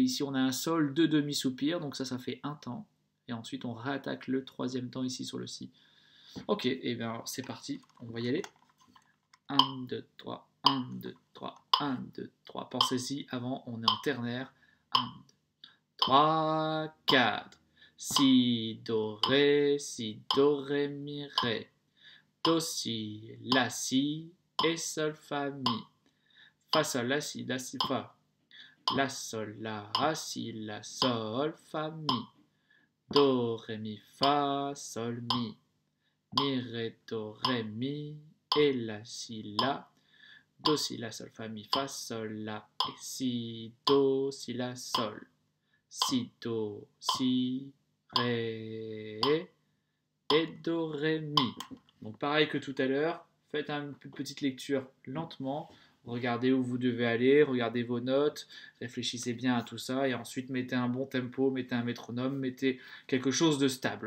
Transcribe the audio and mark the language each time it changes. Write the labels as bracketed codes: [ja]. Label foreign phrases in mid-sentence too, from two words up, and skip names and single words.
[fr] Ici on a un sol, deux demi-soupirs, donc ça fait un temps. Et ensuite on réattaque le troisième temps ici sur le si. Ok, et bien c'est parti, on va y aller. 1, 2, 3, 1, 2, 3, 1, 2, 3. Pensez-y, avant on est en ternaire. 1, 2, 3, 4. Si, do, ré, mi, ré. Do, si, la, si, et sol, fa, mi. Fa, sol, la, si, fa. La, sol, la, si, la, sol, fa, mi. Do, ré, mi, fa, sol, mi. Mi, ré, do, ré, mi. Et la, si, la. Do, si, la, sol, fa, mi, fa, sol, la. Et si, do, si, la, sol. Si, do, si, ré. Et do, ré, mi. Donc pareil que tout à l'heure, faites une petite lecture lentement. Regardez où vous devez aller, regardez vos notes, réfléchissez bien à tout ça et ensuite mettez un bon tempo, mettez un métronome, mettez quelque chose de stable.